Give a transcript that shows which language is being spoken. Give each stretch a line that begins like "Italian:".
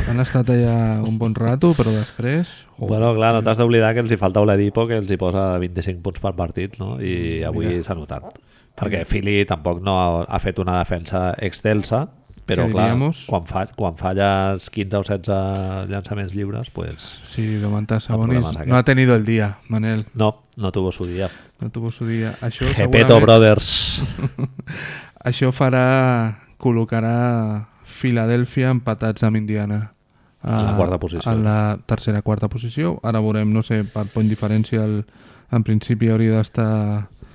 Catalan: Han estat allà un bon rato, però després... Bueno, clar, no t'has d'oblidar que els hi falta Oladipo, que els hi posa 25 punts per partit, no? I avui s'ha notat. Perquè Philly tampoc no ha fet una defensa excelsa, però clar, quan falles 15 o 16 llançaments lliures, pues...
Spanish: Sí, Domantas Sabonis no ha tenido el día, Manel. No tuvo su día. No tuvo su día. Això
English: Gepeto Brothers.
Catalan: Això col·locarà Filadèlfia empatats amb Indiana. A la quarta posició. A la tercera, quarta posició. Ara veurem, no sé, per point diferencial, en principi hauria d'estar...